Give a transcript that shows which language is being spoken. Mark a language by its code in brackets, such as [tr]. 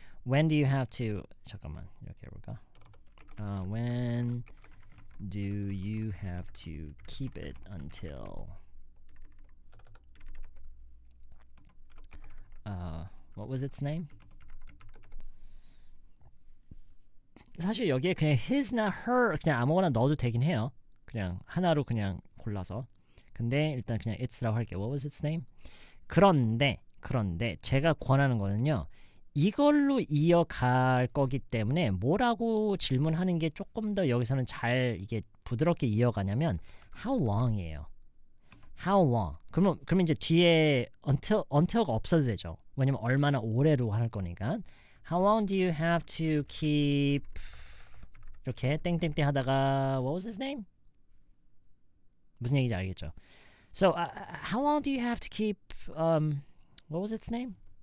[en] When do you have to [ko] 잠깐만 이렇게 해볼까? [en] When do you have to keep it until what was its name? [ko] 사실 여기에 그냥 his나 her 그냥 아무거나 넣어도 되긴 해요. 그냥 하나로 그냥 골라서. 근데 일단 그냥 it's라고 할게요. [en] What was its name? [ko] 그런데 제가 권하는 거는요. 이걸로 이어갈 거기 때문에 뭐라고 질문하는 게 조금 더 여기서는 잘 이게 부드럽게 이어가냐면 [en] how long [ko] 이에요. [en] How long. [ko] 그러면 이제 뒤에 until가 없어도 되죠. 왜냐면 얼마나 오래로 할 거니까. [en] How long do you have to keep [ko] 이렇게 땡땡땡 하다가 [en] what was his name? [ko] 무슨 얘기인지 알겠죠? [en] So how long do you have to keep what was its name?